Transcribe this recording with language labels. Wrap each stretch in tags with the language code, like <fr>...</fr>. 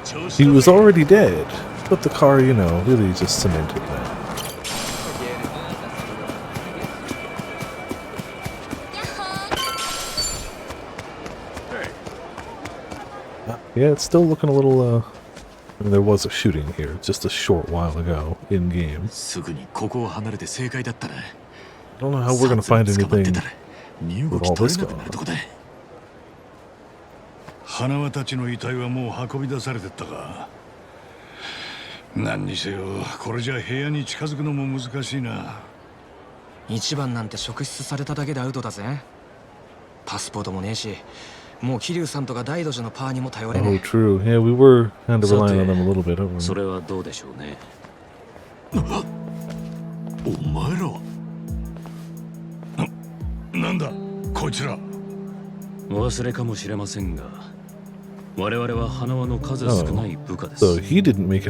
<en>He was already dead, but the car, you know, really just cemented that. Yeah, it's still looking a little, I mean, there was a shooting here just a short while ago, in-game.</en> <ja>すぐにここを離れて正解だったな</ja> <en>I don't know how we're gonna find</en> <ja>捕まって</ja> <en>anything</en> <ja>たら身動き取れなくなるとこだ花輪たちの遺体はもう運び出されてったか何にせよこれじゃ部屋に近づくのも難しいな一番なんて職質されただけでアウトだぜパスポートもねえしもう桐生さんとか大ドジのパーにも頼れ</ja> <en>Oh,</en> <ja>ね</ja> <en>true. Yeah, we were kind of relying on them a little bit, weren't we?</en> <ja>それはどうでしょうねお前らはなんだこいつら忘れかもしれませんが我々は花輪の数少ない部下です</ja> <en>So he didn't make it</en>